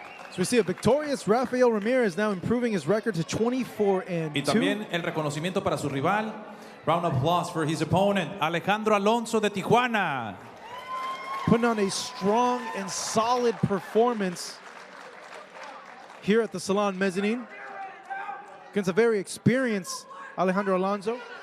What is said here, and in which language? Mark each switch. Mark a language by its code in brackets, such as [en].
[en] So we see a victorious Rafael Ramirez now improving his record to 24-2. [es] Y también el reconocimiento para su rival. [en] Round of applause for his opponent, Alejandro Alonzo de Tijuana. Putting on a strong and solid performance here at the Salon Mezzanine against a very experienced Alejandro Alonzo.